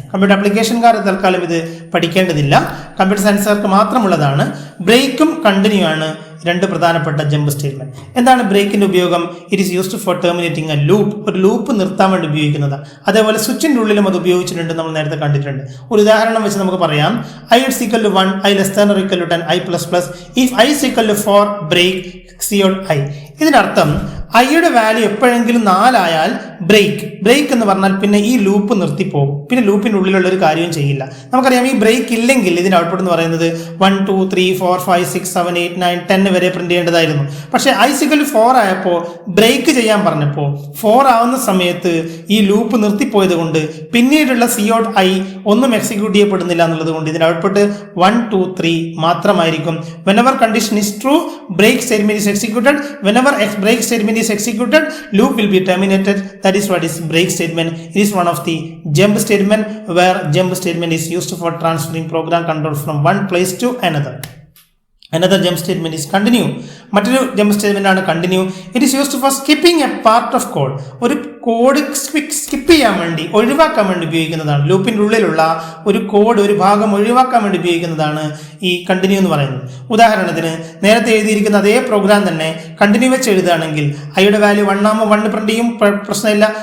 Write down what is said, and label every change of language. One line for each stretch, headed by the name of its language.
Malayalam: Computer ആപ്ലിക്കേഷൻകാർ തൽക്കാലം ഇത് പഠിക്കേണ്ടതില്ല, computer സയൻസുകാർക്ക് മാത്രമുള്ളതാണ്. ബ്രേക്കും കണ്ടിന്യൂ ആണ് 2 പ്രധാനപ്പെട്ട ജമ്പ് സ്റ്റേറ്റ്മെന്റ്. എന്താണ് ബ്രേക്കിന്റെ ഉപയോഗം?
English: It is used for terminating a loop.
Malayalam: ഒരു ലൂപ്പ് നിർത്താൻ വേണ്ടി ഉപയോഗിക്കുന്നതാണ്. അതേപോലെ സ്വിച്ചിന്റെ ഉള്ളിലും അത് ഉപയോഗിച്ചിട്ടുണ്ട്, നമ്മൾ നേരത്തെ കണ്ടിട്ടുണ്ട്. ഒരു ഉദാഹരണം വെച്ച് നമുക്ക് പറയാം,
English: i is equal to 1, i less than or equal to 10, i plus plus. if i is equal to 4, break cout i.
Malayalam: ഇതിനർത്ഥം ഐയുടെ വാല്യൂ എപ്പോഴെങ്കിലും 4 ആയാൽ ബ്രേക്ക് എന്ന് പറഞ്ഞാൽ പിന്നെ ഈ ലൂപ്പ് നിർത്തിപ്പോകും, പിന്നെ ലൂപ്പിന്റെ ഉള്ളിലുള്ള ഒരു കാര്യവും ചെയ്യില്ല. നമുക്കറിയാം ഈ ബ്രേക്ക് ഇല്ലെങ്കിൽ ഇതിന്റെ ഔട്ട്പുട്ട് എന്ന് പറയുന്നത് 1 2 3 4 5 6 7 8 9 10 വരെ പ്രിന്റ് ചെയ്യേണ്ടതായിരുന്നു. പക്ഷേ i = 4 ആയപ്പോൾ ബ്രേക്ക് ചെയ്യാൻ പറഞ്ഞപ്പോൾ 4 ആവുന്ന സമയത്ത് ഈ ലൂപ്പ് നിർത്തിപ്പോയത് കൊണ്ട് പിന്നീടുള്ള cout i ഒന്നും എക്സിക്യൂട്ട് ചെയ്യപ്പെടുന്നില്ല എന്നുള്ളത് കൊണ്ട് ഇതിന്റെ ഔട്ട്പുട്ട് 1 2 3 മാത്രമായിരിക്കും.
English: whenever condition is true, break statement is executed. whenever break statement is executed, loop will be terminated. That is what is break statement. It is one of the jump statement, where jump statement is used for transferring program control from one place to another. Another jump statement is continue.
Malayalam: മറ്റൊരു jump statement ആണ് continue.
English: It is used for skipping a part of code.
Malayalam: ഒരു code skip ചെയ്യാൻ വേണ്ടി, ഒഴിവാക്കാൻ വേണ്ടി ഉപയോഗിക്കുന്നതാണ്. ലൂപ്പിന്റെ ഉള്ളിലുള്ള ഒരു കോഡ്, ഒരു ഭാഗം ഒഴിവാക്കാൻ വേണ്ടി ഉപയോഗിക്കുന്നതാണ് ഈ കണ്ടിന്യൂ എന്ന് പറയുന്നത്. ഉദാഹരണത്തിന് നേരത്തെ എഴുതിയിരിക്കുന്ന അതേ പ്രോഗ്രാം തന്നെ കണ്ടിന്യൂ വെച്ച് എഴുതുകയാണെങ്കിൽ ഐയുടെ വാല്യൂ 1 ആകുമ്പോൾ 1 പ്രിന്റ് ചെയ്യും, പ്രശ്നമില്ല.